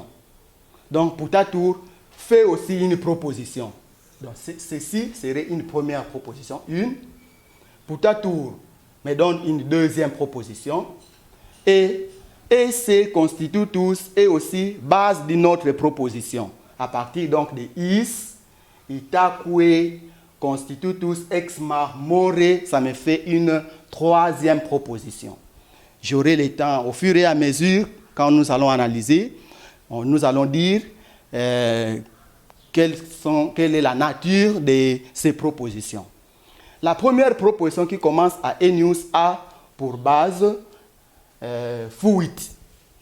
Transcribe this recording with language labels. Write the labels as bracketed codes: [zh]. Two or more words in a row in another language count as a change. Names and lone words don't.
[fr] Donc putatur fait aussi une proposition. Donc ceci serait une première proposition. Une. Putatur me donne une deuxième proposition. Et [la] esse constitutus [fr] est aussi base d'une autre proposition. À partir donc de [la] is, itaque, constitutus ex marmore, [fr] ça me fait une troisième proposition. J'aurai le temps, au fur et à mesure, quand nous allons analyser, nous allons dire quelle est la nature de ces propositions. La première proposition qui commence à enius a pour base fuit.